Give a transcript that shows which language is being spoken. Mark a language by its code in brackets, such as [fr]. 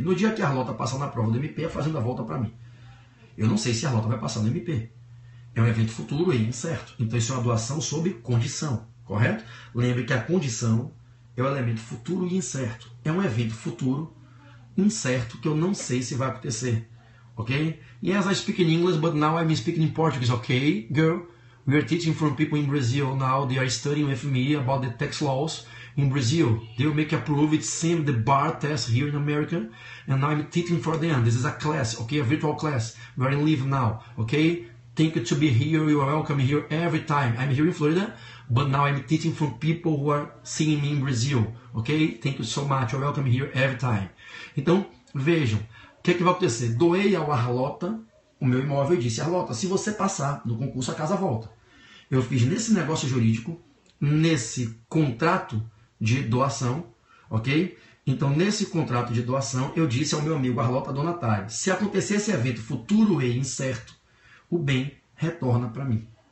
[pt] No dia que a Arlota passar na prova do MP, a fazenda volta para mim. Eu não sei se a Arlota vai passar no MP. É um evento futuro e incerto. Então isso é uma doação sob condição, correto? Lembre que a condição é o elemento futuro e incerto. É um evento futuro incerto que eu não sei se vai acontecer. Ok? [en] Yes, I speak in English, but now I'm speaking in Portuguese. Okay, girl? We are teaching from people in Brazil now. They are studying with me about the tax laws in Brazil. They will make approve it, same the bar test here in America, and now I'm teaching for them. This is a class, okay, a virtual class. We are in live now, okay? Thank you to be here. You are welcome here every time. I'm here in Florida, but now I'm teaching from people who are seeing me in Brazil, okay? Thank you so much. You're welcome here every time. [pt] Então, vejam, o que é que vai acontecer? Doei ao Arlota o meu imóvel e disse, Arlota, se você passar no concurso, a casa volta. Eu fiz nesse negócio jurídico, nesse contrato de doação, ok? Então, nesse contrato de doação, eu disse ao meu amigo Arlota Donatari, se acontecer esse evento futuro e incerto, o bem retorna para mim.